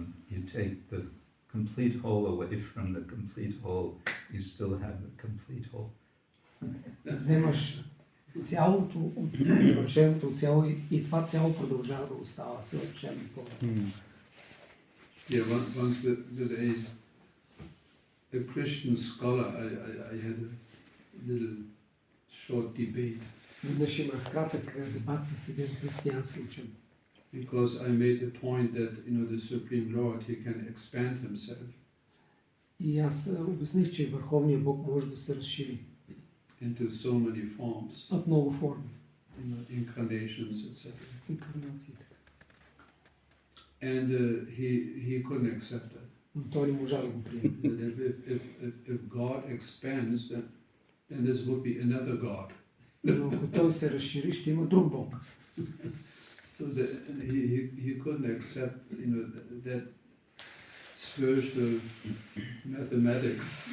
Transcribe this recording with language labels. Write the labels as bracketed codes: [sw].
[en] You take the complete whole away from the complete whole, you still have the complete whole. [bg] Вземаш цялото от съвършеното цяло и това цяло продължава да остава съвършено пълно. [en] Yeah, once with a Christian scholar, I had a little short debate. [bg] Веднъж имах кратък дебат с един християнски учен. [en] Because I made the point that the Supreme Lord, he can expand himself. [bg] И аз обясних, че Върховният Бог може да се разшири. [en] Into so many forms. [bg] В много форми. [en] Incarnations, etc. [bg] Инкарнации. [en] And he couldn't accept that. [bg] Но той не можа да го приеме. [en] If God expands, then this would be another God. [bg] Но ако той се разшири, ще има друг Бог. [en] So he couldn't accept, that spiritual mathematics.